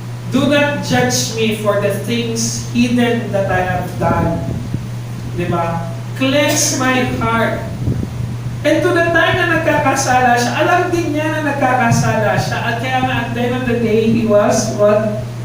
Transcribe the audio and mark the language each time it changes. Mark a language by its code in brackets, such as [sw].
[en] Do not judge me for the things hidden that I have done. Diba? Cleanse my heart. And to the time [tl] na nagkakasala siya, alam din niya na nagkakasala siya. At kaya nga, [en] at the end of the day, he was what?